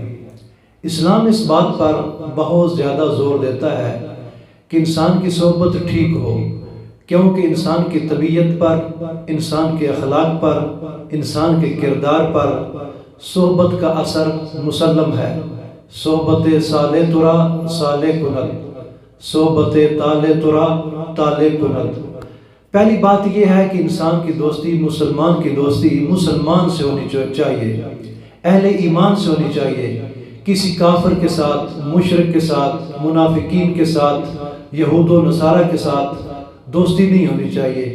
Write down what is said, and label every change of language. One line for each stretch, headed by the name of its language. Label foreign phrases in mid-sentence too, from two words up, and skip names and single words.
Urdu: اسلام اس بات پر بہت زیادہ زور دیتا ہے کہ انسان کی صحبت ٹھیک ہو، کیونکہ انسان کی طبیعت پر، انسان کے اخلاق پر، انسان کے کردار پر صحبت کا اثر مسلم ہے۔
Persian: صحبت صالح ترا صالح کند، صحبت طالح ترا طالح کند۔
Urdu: پہلی بات یہ ہے کہ انسان کی دوستی، مسلمان کی دوستی مسلمان سے ہونی چاہیے، اہل ایمان سے ہونی چاہیے۔ کسی کافر کے ساتھ، مشرک کے ساتھ، منافقین کے ساتھ، یہود و نصارہ کے ساتھ دوستی نہیں ہونی چاہیے۔